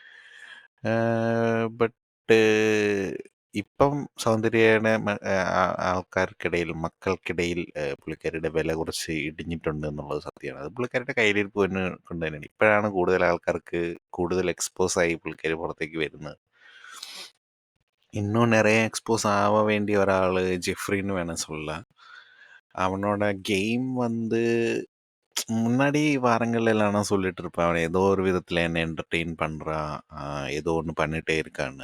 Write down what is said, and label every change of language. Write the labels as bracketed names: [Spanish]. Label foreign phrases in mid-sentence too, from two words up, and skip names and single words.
[Malayalam] ബട്ട് ഇപ്പം സൗന്ദര്യയുടെ ആൾക്കാർക്കിടയിൽ, മക്കൾക്കിടയിൽ പുള്ളിക്കാരിയുടെ വില കുറച്ച് ഇടിഞ്ഞിട്ടുണ്ട് എന്നുള്ളത് സത്യമാണ്. അത് പുള്ളിക്കാരുടെ കയ്യിലിരിപ്പ് തന്നെ കൊണ്ട് തന്നെയാണ്. ഇപ്പോഴാണ് കൂടുതൽ ആൾക്കാർക്ക് കൂടുതൽ എക്സ്പോസ് ആയി പുള്ളിക്കാരി പുറത്തേക്ക് വരുന്നത്. [Tamil] இன்னும் நிறைய எக்ஸ்போஸ் ஆக வேண்டிய ஒரு ஆள் ஜெஃப்ரின்னு வேணால் சொல்லலாம். அவனோட கேம் வந்து முன்னாடி வாரங்கள்ல எல்லாம் நான் சொல்லிட்டு இருப்பேன், அவன் ஏதோ ஒரு விதத்துல என்ன என்டர்டெயின் பண்றான், ஏதோ ஒன்று பண்ணிட்டே இருக்கான்னு.